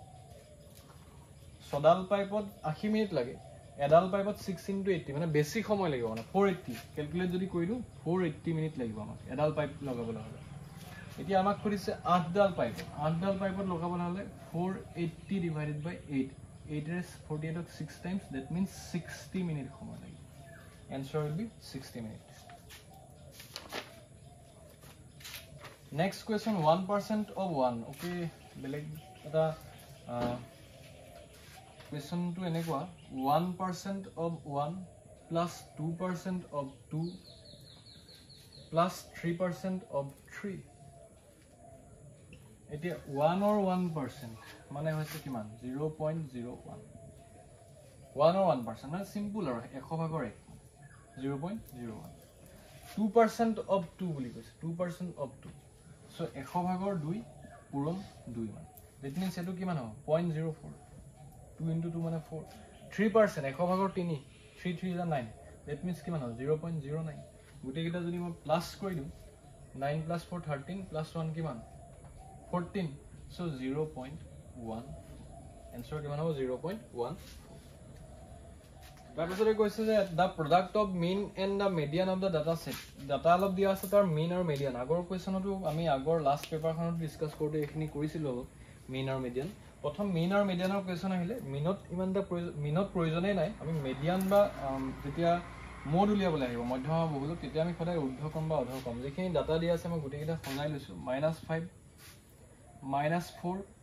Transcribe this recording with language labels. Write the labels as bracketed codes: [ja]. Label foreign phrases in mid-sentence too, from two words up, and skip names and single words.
[as] সদাল পাইপত 80 মিনিট লাগে এডাল পাইপত 6 * 80 মানে বেছি সময় লাগিব মানে 480 ক্যালকুলেট যদি কৰিলো 480 মিনিট লাগিব আমাক এডাল পাইপ লগাবলৈ হলে এতিয়া আমাক কৰিছে 8 ডাল পাইপত লগাবলৈ হলে [en] 480 divided by 8 8 is 48 of 6 times that means 60 minute [as] সময় লাগিব [en] answer will be 60 minutes next question 1% of 1 okay [as] বেলেগ এটা question তো এনেকুৱা [en] 1% of 1 plus 2% of 2 plus 3% of 3 [as] এতিয়া 1 or 1% মানে হৈছে কিমান 0.01 1 or 1% মানে সিম্পল আৰু 100 ভাগৰ 1 0.01 2% of 2 বুলি কৈছে 2% of 2 সো 100 ভাগৰ 2 পূৰণ 2 মান [en] that means [as] এটো কিমান হ'ব 0.04 2 into 2 মানে 4 3% 100 ভাগৰ 3 3 3 [en] is 9 that means [as] কিমান হ'ল 0.09 গুটেই কিটা যদি মই প্লাস কৰি দিও 9 plus 4 13 plus 1 কিমান 14 so 0.1 answer কিমান হ'ব 0.1 তাৰপিছতে কৈছে যে the [en] product of mean and the median of the data set [as] data অলপ দিয়া আছে তাৰ mean আৰু median আগৰ কোৱেশ্চনটো আমি আগৰ লাষ্ট পেপাৰখনত ডিসকাস কৰোতে এখিনি কৰিছিল mean আৰু median প্ৰথম mean আৰু median ৰ কোৱেশ্চন আহিলে মিনত ইমানটা মিনত প্ৰয়োজনে নাই আমি median বা যেতিয়া মোড উলিয়াবলৈ আহিব মধ্যমা বহুলক তেতিয়া আমি সদায় ঊৰ্ধ্বক্ৰম বা অধক্ৰম যেখিনি ডাটা দিয়া আছে মই গুটেকিটা সজাই লৈছো -5 -4